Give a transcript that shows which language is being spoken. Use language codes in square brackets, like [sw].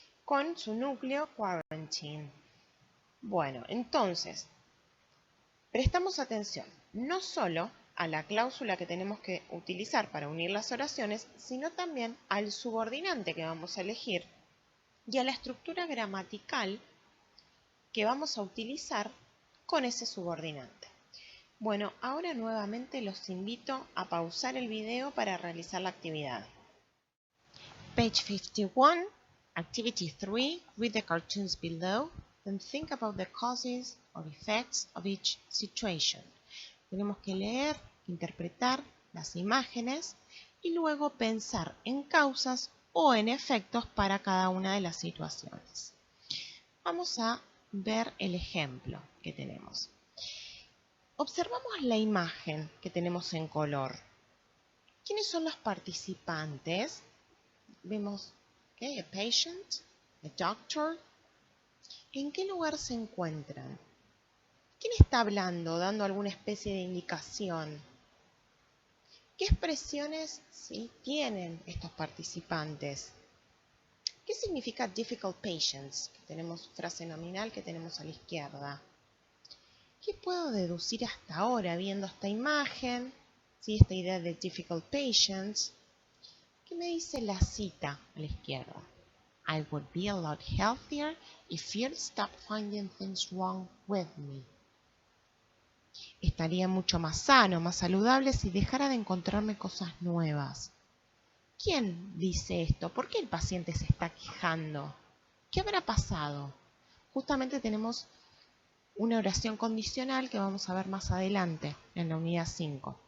[es] Con su núcleo quarantine. Bueno, entonces, prestamos atención, no solo a la cláusula que tenemos que utilizar para unir las oraciones, sino también al subordinante que vamos a elegir y a la estructura gramatical que vamos a utilizar con ese subordinante. Bueno, ahora nuevamente los invito a pausar el video para realizar la actividad. [en] Page 51, Activity 3, read the cartoons below, then think about the causes or effects of each situation. [es] Tenemos que leer, interpretar las imágenes y luego pensar en causas o en efectos para cada una de las situaciones. Vamos a ver el ejemplo que tenemos. Observamos la imagen que tenemos en color. ¿Quiénes son los participantes? Vemos a [en] patient, a doctor. [es] ¿En qué lugar se encuentran? ¿Quién está hablando, dando alguna especie de indicación? ¿Qué expresiones tienen estos participantes? ¿Qué significa difficult patients? Tenemos frase nominal que tenemos a la izquierda. ¿Qué puedo deducir hasta ahora viendo esta imagen? ¿sí? Esta idea de difficult patients. ¿Qué me dice la cita a la izquierda? [en] I would be a lot healthier if you'd stop finding things wrong with me. [es] Estaría mucho más sano, más saludable si dejara de encontrarme cosas nuevas. ¿Quién dice esto? ¿Por qué el paciente se está quejando? ¿Qué habrá pasado? Justamente tenemos una oración condicional que vamos a ver más adelante en la unidad 5.